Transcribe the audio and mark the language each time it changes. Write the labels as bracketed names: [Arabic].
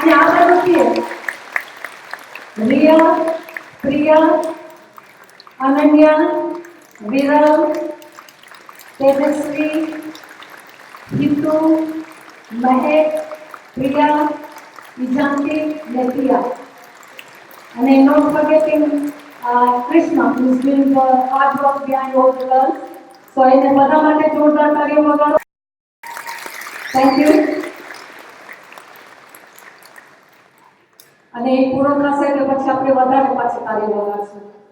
[Gujarati] અને આ બાજુથી રિયા, પ્રિયા, અનન્યા, વિરલ, તેજસ્વી, હિતુ, મહેક, પ્રિયા, ઇજાંતિ, લેતિયા. [English] અને not forgetting Krishna, who's doing the hard work behind all the girls. [Gujarati] So એને બધા માટે જોરદાર તાળીઓ વગાડો. Thank you. અને એ પૂરો થશે એટલે પછી આપણે વધારે પાછી તાળીઓ વગાડશું.